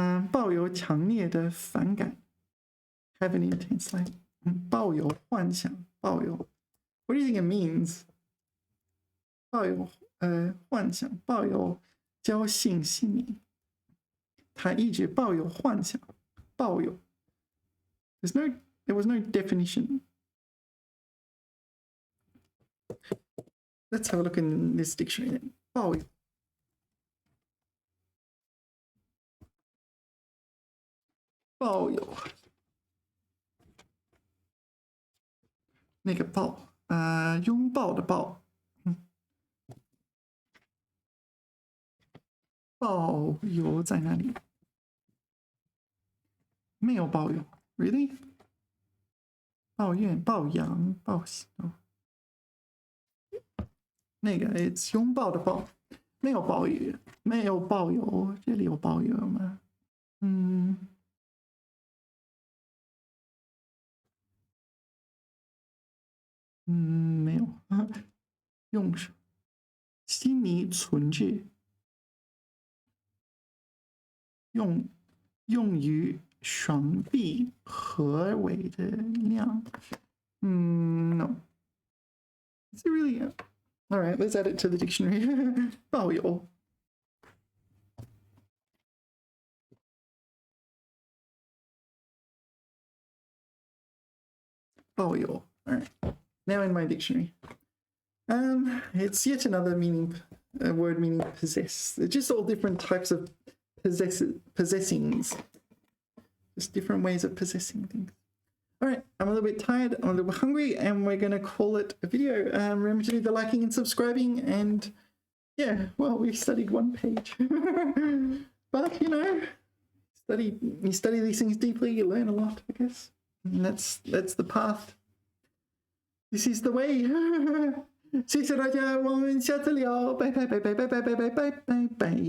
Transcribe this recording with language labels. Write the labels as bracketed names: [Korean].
[Chinese] 抱有强烈的反感 [English] have an intense like [Chinese] 抱有幻想 [English] What do you think it means? [Chinese] 抱有幻想抱有侥幸心理他一直抱有幻想抱有 [English] There was no definition. Let's have a look in this dictionary then. 抱有 [Chinese] 抱有，那个抱，拥抱的抱，抱有在哪里？没有抱有 ，really？ 抱怨、抱养、抱喜，那个 it's 拥抱的抱，没有抱有，没有抱有，这里有抱有吗？没有，用什么？心里存着，用于双臂合围的量。 [English] No. Is it really? All right, let's add it to the dictionary. [Chinese] 抱有。 [English] 抱有.All right. Now in my dictionary. It's yet another meaning, word meaning possess. They're just all different types of possessings. Just different ways of possessing things. All right, I'm a little bit tired, I'm a little bit hungry, and we're going to call it a video. Remember to do the liking and subscribing, and yeah, well, we studied one page. But, you know, you study these things deeply, you learn a lot, I guess. And that's the path. This is the way. [Chinese] 谢谢大家，我们下次聊，拜拜拜拜拜拜拜拜拜拜拜。